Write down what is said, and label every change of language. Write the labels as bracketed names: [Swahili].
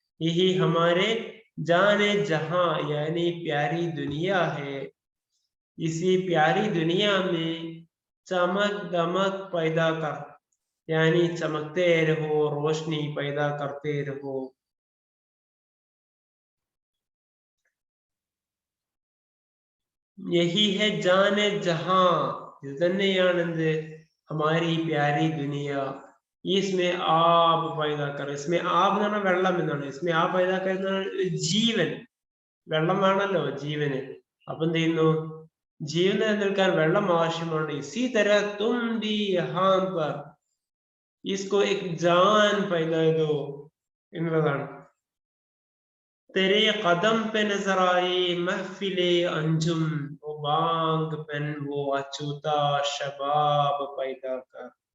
[Hindi] यही हमारे जाने जहां यानी प्यारी दुनिया है, इसी प्यारी दुनिया में चमक दमक पैदा कर, यानी चमकते रहो, रोशनी पैदा करते रहो. यही है जाने जहां, [Malayalam] ഇത് തന്നെയാണെന്ത്, [Hindi] हमारी प्यारी दुनिया, इसमें आब पैदा कर. [Malayalam] इसमें ആബ് എന്ന് പറഞ്ഞാൽ വെള്ളം എന്നാണ്. इसमें ആ पैदा कर ജീവൻ, വെള്ളം വേണമല്ലോ ജീവന്. അപ്പൊ എന്ത് ചെയ്യുന്നു, ജീവൻ നിലനിൽക്കാൻ വെള്ളം ആവശ്യമാണ്. [Hindi] इसी तरह तुम भी यहाँ पर इसको एक जान पैदा दो [Malayalam] എന്നുള്ളതാണ്. [Hindi] तेरे कदम पे नजर आए महफिले अंजुम, वो बांग पेन वो अछूता शबाब पैदा कर.